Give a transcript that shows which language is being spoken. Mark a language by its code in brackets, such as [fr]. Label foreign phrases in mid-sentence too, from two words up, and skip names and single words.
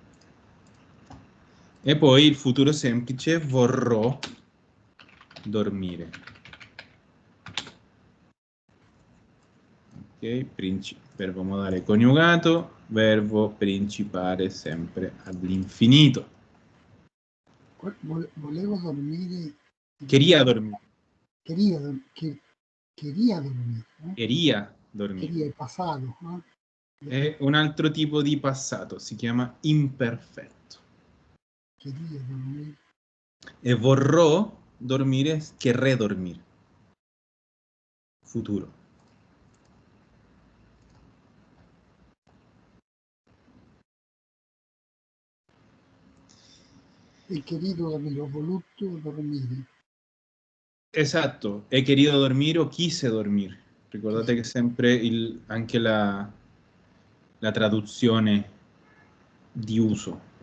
[it] E poi il futuro semplice, vorrò dormire. Ok, verbo modale coniugato, verbo principale sempre all'infinito. Volevo dormire. [es] Quería dormir. Quería dormir. ¿No? Quería dormire. [it] Quería il passato. No? È un altro tipo di passato, si chiama imperfetto. [es] Quería dormire. [it] E vorrò dormire, [es] querré dormir. [it] Futuro. [es] He querido dormire, [it] ho voluto dormire. Esatto, [es] he querido dormir o quise dormir. [it] Ricordate che sempre anche la traduzione di uso.